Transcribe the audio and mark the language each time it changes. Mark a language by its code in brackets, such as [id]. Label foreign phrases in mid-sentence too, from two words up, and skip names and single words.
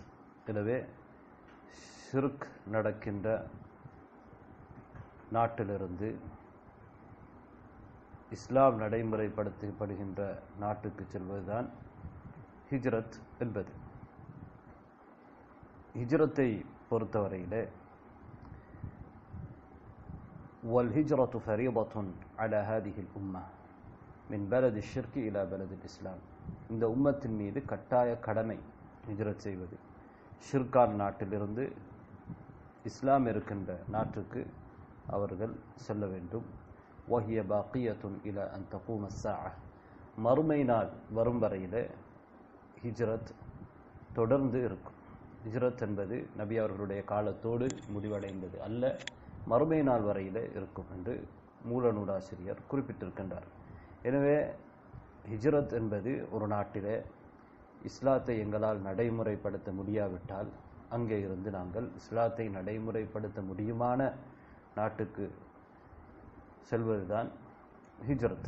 [ta] எனவே ஷிர்க் நடக்கின்ற நாட்டிலிருந்து இஸ்லாம் நடைமுறைப்படுத்தப்படுகின்ற நாட்டுக்கு செல்வதுதான் ஹிஜ்ரத் என்பது. ஹிஜ்ரத்தை பொறுத்தவரையிலே [ar] والهجرة فريضة على هذه الأمة من بلد الشرك إلى بلد الإسلام. [ta] இந்த உம்மத்தின் மீது கட்டாய கடமை ஹிஜ்ரத் செய்வது. ஷிர்கான் நாட்டிலிருந்து இஸ்லாம் இருக்கின்ற நாட்டுக்கு அவர்கள் செல்ல வேண்டும். [ar] وهي باقية إلى أن تقوم الساعة. [ta] மறுமை நாள் வரும் வரையிலே ஹிஜ்ரத் தொடர்ந்து இருக்கும். ஹிஜ்ரத் என்பது நபி அவர்களுடைய காலத்தோடு முடிவடைந்தது அல்ல, மறுமை நாள் வரையிலே இருக்கும் என்று மூல நூலாசிரியர் குறிப்பிட்டிருக்கின்றார். எனவே ஹிஜ்ரத் என்பது ஒரு நாட்டிலே இஸ்லாத்தை எங்களால் நடைமுறைப்படுத்த முடியாவிட்டால் அங்கே இருந்து நாங்கள் இஸ்லாத்தை நடைமுறைப்படுத்த முடியுமான நாட்டுக்கு செல்வதுதான் ஹிஜ்ரத்.